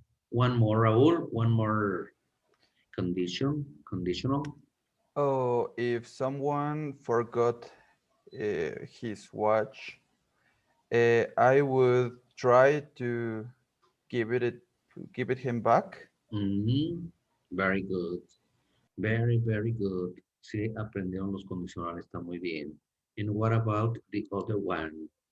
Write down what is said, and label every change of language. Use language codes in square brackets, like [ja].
[en] One more, Raúl, one more conditional. Oh, if someone forgot his watch, I would try to give it him back. Very good. Very, very good. [es] Sí, aprendieron los condicionales, está muy bien. [en] And what about the other one?